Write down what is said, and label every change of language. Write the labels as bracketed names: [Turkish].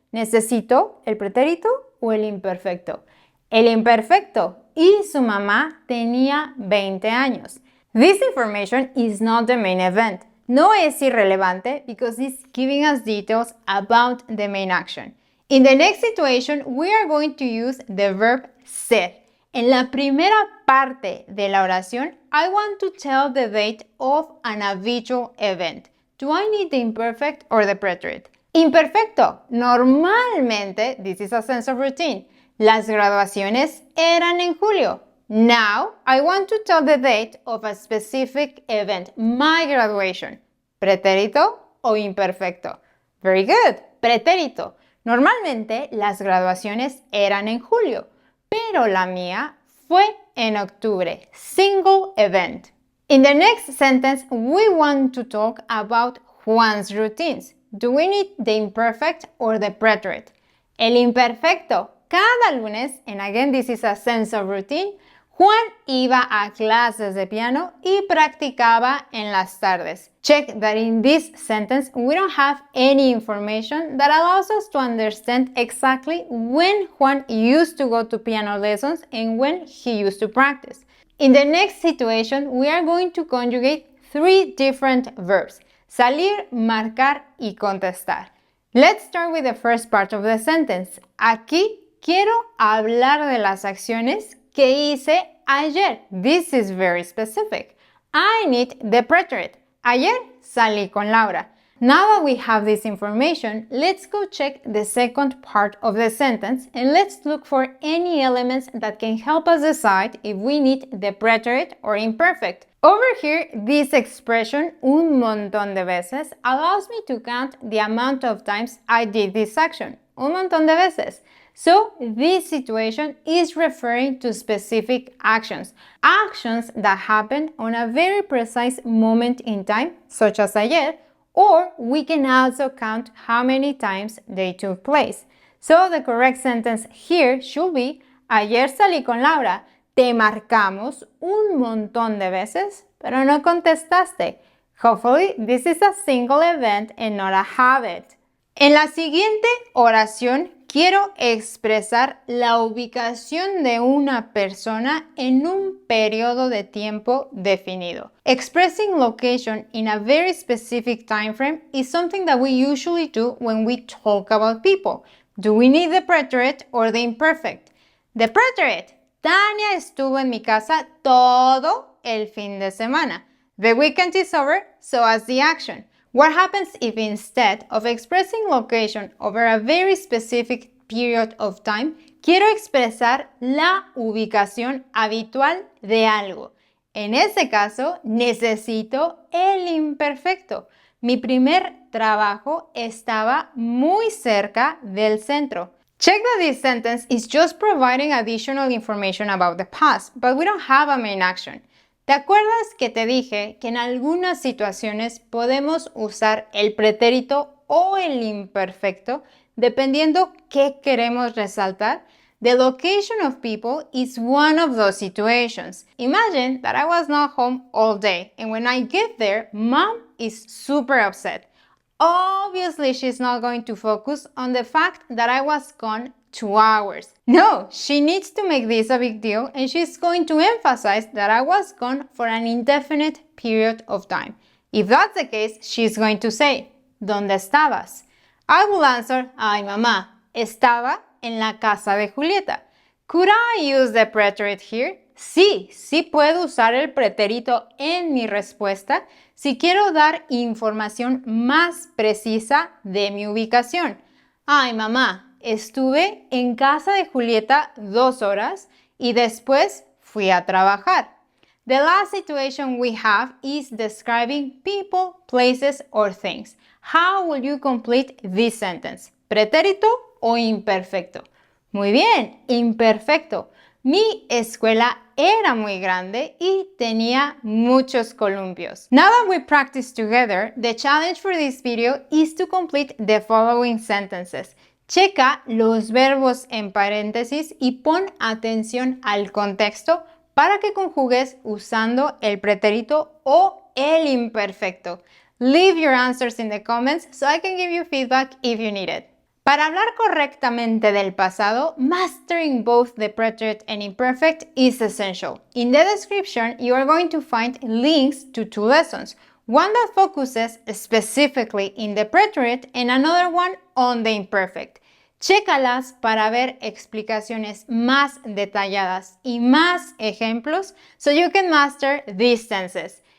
[Spanish] ¿Necesito el pretérito o el imperfecto? El imperfecto. Y su mamá tenía 20 años. [English] This information is not the main event. [Spanish] No es irrelevante [English] because it's giving us details about the main action. In the next situation, we are going to use the verb ser. [Spanish] En la primera parte de la oración, [English] I want to tell the date of an habitual event. Do I need the imperfect or the preterite? Imperfecto. Normalmente, this is a sense of routine. [Spanish] Las graduaciones eran en julio. [English] Now, I want to tell the date of a specific event, my graduation. [Spanish] ¿Pretérito o imperfecto? [English] Very good. [Spanish] Pretérito. Normalmente, las graduaciones eran en julio. Pero la mía fue en octubre. [English] Single event. In the next sentence, we want to talk about Juan's routines. Do we need the imperfect or the preterite? [Spanish] El imperfecto. [English] Cada lunes, and again this is a sense of routine, Juan iba a clases de piano y practicaba en las tardes. Check that in this sentence we don't have any information that allows us to understand exactly when Juan used to go to piano lessons and when he used to practice. In the next situation, we are going to conjugate three different verbs: salir, marcar y contestar. Let's start with the first part of the sentence. [Spanish] Aquí quiero hablar de las acciones que hice ayer. [English] This is very specific. I need the preterite. [Spanish] Ayer salí con Laura. [English] Now that we have this information, let's go check the second part of the sentence and let's look for any elements that can help us decide if we need the preterite or imperfect. Over here, this expression, [Spanish] un montón de veces, [English] allows me to count the amount of times I did this action. [Spanish] Un montón de veces. [English] So, this situation is referring to specific actions. Actions that happen on a very precise moment in time, such as ayer, or we can also count how many times they took place. So, the correct sentence here should be: [Spanish] ayer salí con Laura. Te marcamos un montón de veces, pero no contestaste. [English] Hopefully, this is a single event and not a habit. [Spanish] En la siguiente oración, quiero expresar la ubicación de una persona en un periodo de tiempo definido. [English] Expressing location in a very specific time frame is something that we usually do when we talk about people. Do we need the preterite or the imperfect? The preterite. [Spanish] Tania estuvo en mi casa todo el fin de semana. [English] The weekend is over, so as the action. What happens if instead of expressing location over a very specific period of time, [Spanish] quiero expresar la ubicación habitual de algo? En ese caso, necesito el imperfecto. Mi primer trabajo estaba muy cerca del centro. [English] Check that this sentence is just providing additional information about the past, but we don't have a main action. [Spanish] ¿Te acuerdas que te dije que en algunas situaciones podemos usar el pretérito o el imperfecto dependiendo qué queremos resaltar? [English] The location of people is one of those situations. Imagine that I was not home all day, and when I get there, mom is super upset. Obviously, she's not going to focus on the fact that I was gone 2 hours. No, she needs to make this a big deal, and she's going to emphasize that I was gone for an indefinite period of time. If that's the case, she's going to say, [Spanish] ¿Dónde estabas? [English] I will answer, [Spanish] ay mamá, estaba en la casa de Julieta. [English] Could I use the preterite here? [Spanish] Sí, sí puedo usar el pretérito en mi respuesta si quiero dar información más precisa de mi ubicación. Ay mamá, estuve en casa de Julieta 2 horas y después fui a trabajar. [English] The last situation we have is describing people, places, or things. How will you complete this sentence? [Spanish] ¿Pretérito o imperfecto? Muy bien, imperfecto. Mi escuela era muy grande y tenía muchos columpios. [English] Now that we practice together, the challenge for this video is to complete the following sentences. [Spanish] Checa los verbos en paréntesis y pon atención al contexto para que conjugues usando el pretérito o el imperfecto. [English] Leave your answers in the comments so I can give you feedback if you need it. [Spanish] Para hablar correctamente del pasado, [English] mastering both the preterite and imperfect is essential. In the description, you are going to find links to 2 lessons. One that focuses specifically in the preterite and another one on the imperfect. [Spanish] Chécalas para ver explicaciones más detalladas y más ejemplos [English] so you can master these tenses.